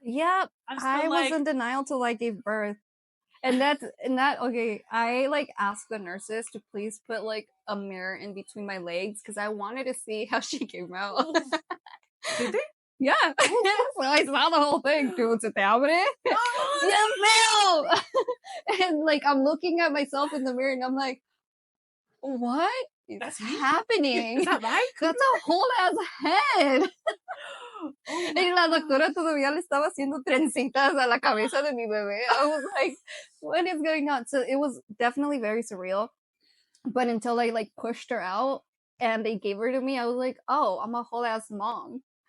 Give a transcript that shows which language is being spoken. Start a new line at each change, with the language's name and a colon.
English: Yeah, I was in denial till I gave birth. And that okay, I like asked the nurses to please put like a mirror in between my legs because I wanted to see how she came out. Did they? Yeah. So I saw the whole thing. Dude,
Spanish: se te abre?
English: Oh, and like I'm looking at myself in the mirror and I'm like, what is happening? Is that right? That's a whole ass head.
Spanish: Y la doctora todavía le estaba haciendo trencitas a la cabeza de mi bebé.
English: I was like, what is going on? So it was definitely very surreal. But until I like pushed her out and they gave her to me, I was like, oh, I'm a whole ass mom.